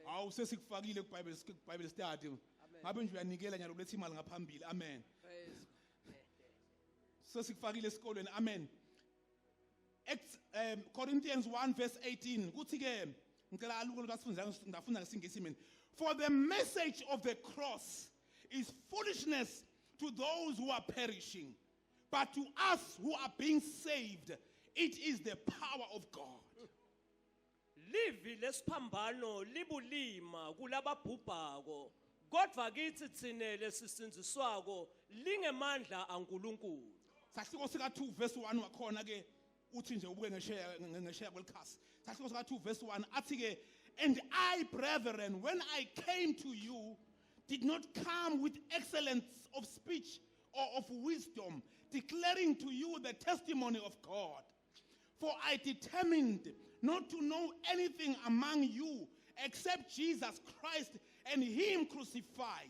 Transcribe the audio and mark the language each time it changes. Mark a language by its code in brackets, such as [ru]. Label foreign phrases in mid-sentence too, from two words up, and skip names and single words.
[ss] awu sesikufakile ku [en] Bible study [ss] ngabe nje uyanikela nyalo kuletha imali ngaphambili amen Praise. sesikufakile esikolweni [en] amen Corinthians 1 verse 18 [ss] kuthi ke ngicela aluko ngafunda ngesingisi mina [en] for the message of the cross is foolishness to those who are perishing but to us who are being saved it is the power of God [ss] Livi lesiphambano libulima kulababhubhako kodwa kithi thine lesisinziswako lingemandla aNkulunkulu sahluko sika 2 verse 1 wakhona ke uthi nje ubuke ngesheya kwelikhasi sahluko sika 2 verse 1 athi ke [en] and I brethren when I came to you did not come with excellence of speech or of wisdom declaring to you the testimony of God for I determined not to know anything among you except Jesus Christ and him crucified.